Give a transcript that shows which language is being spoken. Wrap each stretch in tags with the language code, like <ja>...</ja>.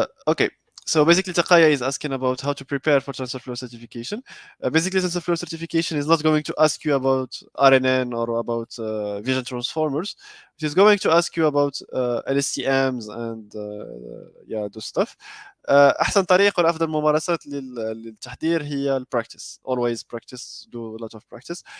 <en>Okay, so basically Takaya is asking about how to prepare for TensorFlow certification. Basically TensorFlow certification is not going to ask you about RNN or about vision transformers. It is going to ask you about LSTMs and yeah, those stuff.</en> <ar>احسن طريقه والافضل ممارسات للتحضير هي البراكتس.</ar> <en>always practice, do a lot of practice.</en>